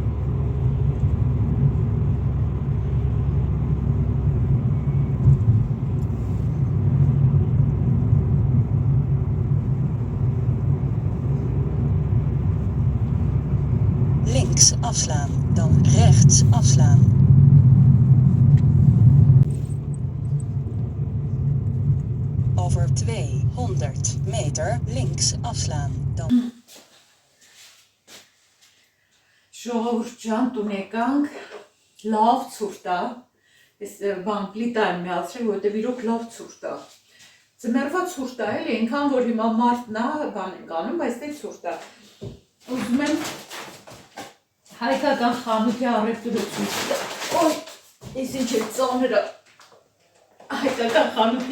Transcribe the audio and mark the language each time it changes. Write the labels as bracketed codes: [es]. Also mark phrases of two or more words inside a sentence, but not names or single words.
[nl] Links afslaan, dan rechts afslaan. Over 200 meter links afslaan, dan... [hy] Ժողովուրդ ջան, տուն եկանք, լավ ցուրտ է, ես բան պլիտա եմ միացրել, որովհետև իրոք լավ ցուրտ է։ Ձմեռվա ցուրտ է, էլի, այնքան որ հիմա մարտն է, բան ենք անում, բայց դե ցուրտ է։ Ուզում եմ հայկական խանութի առևտուրը ցույց տալ։ Օй, ես ինչ է ծանրը։ Հայկական խանութի